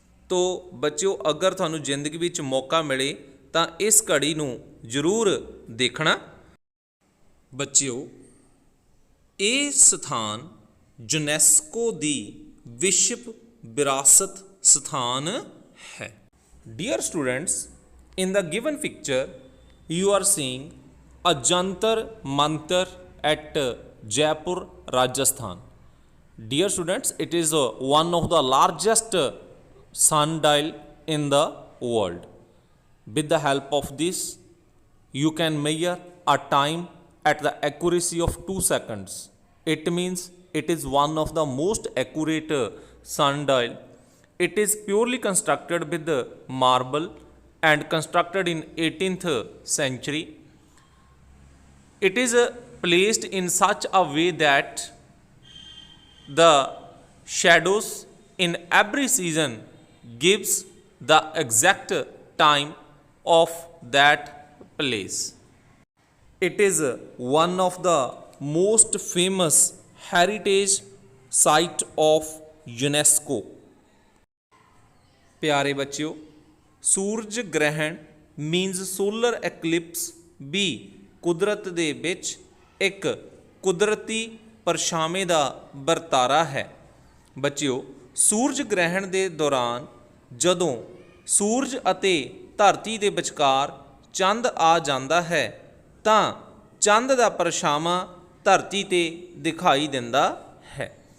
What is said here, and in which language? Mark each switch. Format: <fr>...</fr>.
<pa>ਤੋ ਬੱਚਿਓ, ਅਗਰ ਤੁਹਾਨੂੰ ਜ਼ਿੰਦਗੀ ਵਿੱਚ ਮੌਕਾ ਮਿਲੇ ਤਾਂ ਇਸ ਘੜੀ ਨੂੰ ਜ਼ਰੂਰ ਦੇਖਣਾ। ਬੱਚਿਓ, ਇਹ ਸਥਾਨ ਯੂਨੈਸਕੋ ਦੀ ਵਿਸ਼ਵ ਵਿਰਾਸਤ ਸਥਾਨ ਹੈ। Dear students,</pa> <en>in the given picture you are seeing a jantar mantar at Jaipur, Rajasthan. Dear students, it is one of the largest sundial in the world. With the help of this you can measure a time at the accuracy of 2 seconds. It means it is one of the most accurate sundial. It is purely constructed with marble and constructed in 18th century. It is placed in such a way that the shadows in every season gives the exact time of that place. It is one of the most famous heritage site of UNESCO.</en> <pa>ਪਿਆਰੇ ਬੱਚਿਓ, ਸੂਰਜ ਗ੍ਰਹਿਣ means solar ਐਕਲਿਪਸ ਵੀ ਕੁਦਰਤ ਦੇ ਵਿੱਚ ਇੱਕ ਕੁਦਰਤੀ ਪਰਛਾਵੇਂ ਦਾ ਵਰਤਾਰਾ ਹੈ। ਬੱਚਿਓ, ਸੂਰਜ ਗ੍ਰਹਿਣ ਦੇ ਦੌਰਾਨ ਜਦੋਂ ਸੂਰਜ ਅਤੇ ਧਰਤੀ ਦੇ ਵਿਚਕਾਰ ਚੰਦ ਆ ਜਾਂਦਾ ਹੈ ਤਾਂ ਚੰਦ ਦਾ ਪਰਛਾਵਾਂ ਧਰਤੀ 'ਤੇ ਦਿਖਾਈ ਦਿੰਦਾ ਹੈ।</pa>